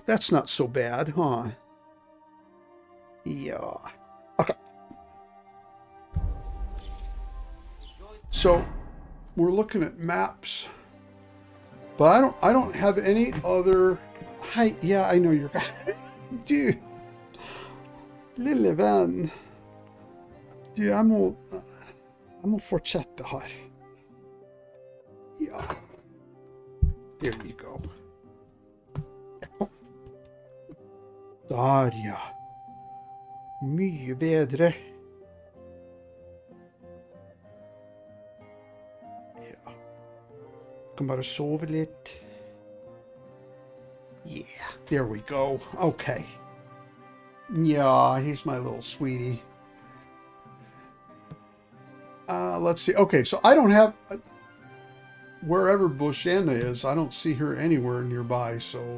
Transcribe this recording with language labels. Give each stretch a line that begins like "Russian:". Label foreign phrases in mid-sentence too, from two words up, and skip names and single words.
English: That's not so bad, huh? Yeah. Okay. So we're looking at maps, but I don't have any other. Hi, yeah, I know you're.
Norwegian: Du, lille venn. Du, jeg må fortsette her. Ja. Here you go. Der, ja. Mye bedre. Ja. Kan bare sove litt.
English: Yeah, there we go. Okay. Yeah, he's my little sweetie. Let's see. Okay, so I don't have... wherever Bushanna is, I don't see her anywhere nearby, so...